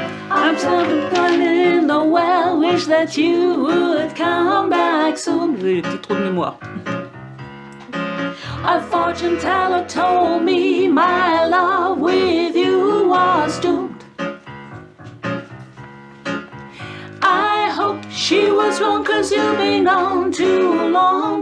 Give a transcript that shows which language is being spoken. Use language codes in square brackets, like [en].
[en] I'm standing in the well, wish that you would come [fr] désolé, les petits trous de mémoire. [en] A fortune teller told me my love with you was doomed. I hope she was wrong, 'cause you've been gone too long.